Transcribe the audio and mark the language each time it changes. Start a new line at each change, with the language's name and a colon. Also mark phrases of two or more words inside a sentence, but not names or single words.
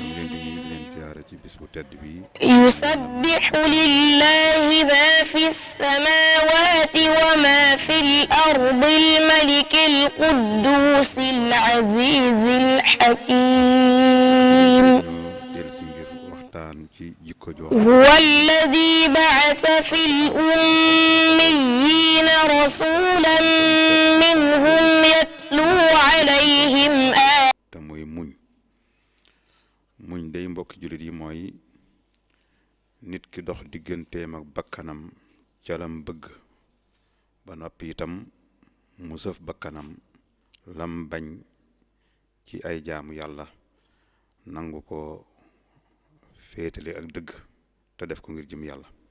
Arabic: يسبح لله ما في السماوات وما في الأرض الملك القدوس العزيز الحكيم. هو الذي بعث في الأميين رسولا منهم يتلو عليهم
Wolof: te muy muñ day mbokki jullit yi mooy nit ki dox digganteem ak bakkanam ca lam bëgg ba noppi itam mu sëf bakkanam lam bañ ci ay jaamu yàlla nangu ko féetale ak dëgg te def ko ngir jëm yàlla.